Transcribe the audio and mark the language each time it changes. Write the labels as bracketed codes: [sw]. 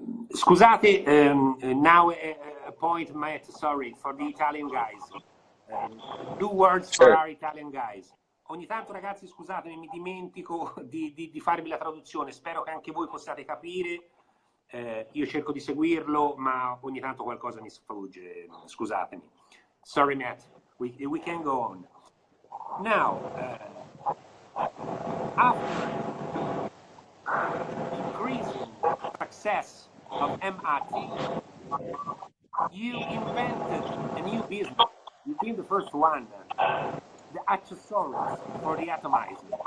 [it] Scusate, [en] now a point, Matt, sorry, for the Italian guys. Two words for our Italian guys. [it] Ogni tanto, ragazzi, scusatemi, mi dimentico di farvi la traduzione. Spero che anche voi possiate capire. Io cerco di seguirlo, ma ogni tanto qualcosa mi sfugge. Scusatemi. [en] Sorry, Matt. We can go on. Now, after increasing success of MRT, you invented a new business. You've been the first one, the accessories for the atomizer.